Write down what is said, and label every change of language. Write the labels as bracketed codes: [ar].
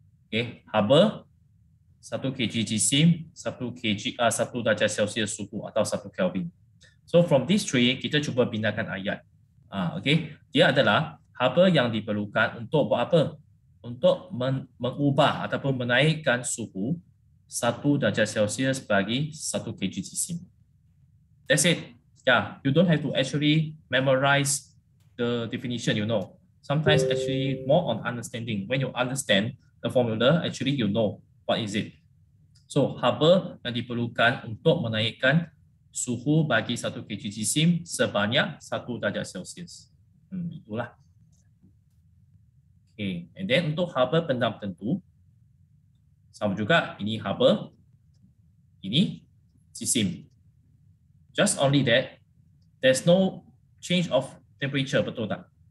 [ms] Okay, haba 1 kg jisim, 1 darjah Celsius suhu atau 1 Kelvin. [en] So from these three, [ms] kita cuba binakan ayat. Okay, dia adalah haba yang diperlukan untuk buat apa? Untuk mengubah ataupun menaikkan suhu 1 darjah Celsius bagi 1 kg jisim. [en] That's it. Yeah, you don't have to actually memorize the definition, you know. Sometimes actually more on understanding. When you understand the formula, actually you know what is it. [ms] So, haba yang diperlukan untuk menaikkan suhu bagi 1 kg jisim sebanyak 1 darjah Celsius. Itulah. Okay. And then untuk haba pendam tentu, sama juga ini haba, ini jisim. [en] Just only that, there's no change of temperature, [ms] betul tak?